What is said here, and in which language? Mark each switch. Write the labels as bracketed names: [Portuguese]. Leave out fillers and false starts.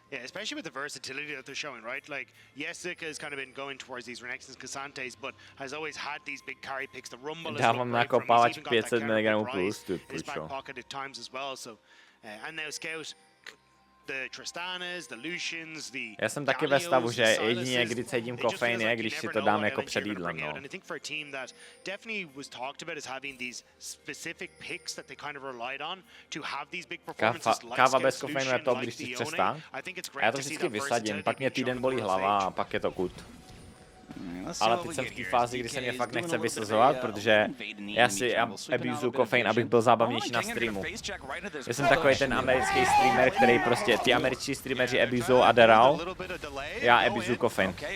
[English] Yeah, especially with the versatility that they're showing, right? Like, yes, Zika has kind of been going towards these Renekton's, K'Santes, but has always had these big carry picks. The Rumble is [Czech] dávám nakopávač 500 mg plus, ty [English] his back pocket at times as well, so... and now Scout, the Tristanas, the Lucians, the [Czech] já jsem taky ve stavu, že jedině, kdy cítím kofein, je, když si to dám jako před jídlem, no. [English] And I think for a team that definitely was talked about as having these specific picks that they kind of relied on to have these big performances like [Czech] káva bez kofeinu je to, když si přestám. A já to vždycky vysadím, pak mě týden bolí hlava a pak je to kud. Ale teď jsem v té fázi, kdy se mě fakt nechce vysazovat, protože já si abuzuju kofein, abych byl zábavnější na streamu. Já jsem takový ten americký streamer, který prostě, ty američtí streameři abuzují Adderall, já abuzuju kofein.